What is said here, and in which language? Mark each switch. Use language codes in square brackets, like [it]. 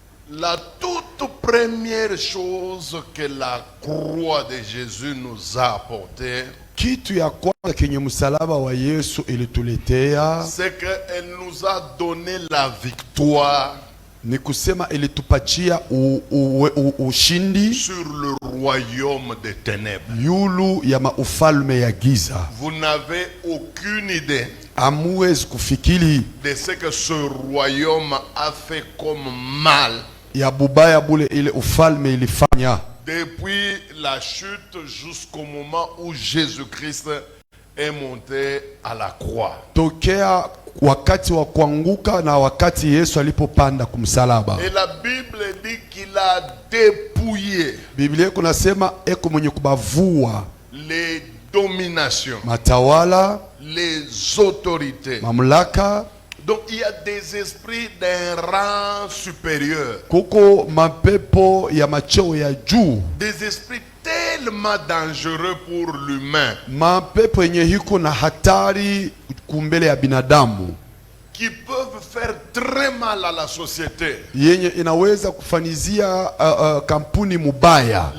[fr] La toute première chose que la croix de Jésus nous a apportée, [sw] Kitu ya kwanza kenye msalaba wa Yesu ilituletea [fr] c'est qu'elle nous a donné la victoire [sw] ni kusema ilitupatia ushindi [fr] sur le royaume des ténèbres. [sw] yulu ya maufalme ya giza. [fr] Vous n'avez aucune idée [sw] Amuwezi kufikiri [fr] de ce que ce royaume a fait comme mal [sw] ya bubaya bule ile ufalme ilifanya [fr] depuis la chute jusqu'au moment où Jésus-Christ est monté à la croix. [sw] tokea wakati wa kuanguka na wakati Yesu alipopanda kumsalaba. [fr] Et la Bible dit qu'il a dépouillé [sw] Biblia kunasema eko mwenye kubavua [fr] les dominations, [sw] matawala, [fr] les autorités. [sw] mamlaka. [fr] Donc il y a des esprits d'un rang supérieur, [sw] Kuko mapepo ya macheo ya juu, [fr] des esprits tellement dangereux pour l'humain, [sw] mapepo yenye hiko na hatari kumbele ya binadamu, [fr] qui peuvent faire très mal à la société. [sw] yenye inaweza kufanizia kampuni mubaya.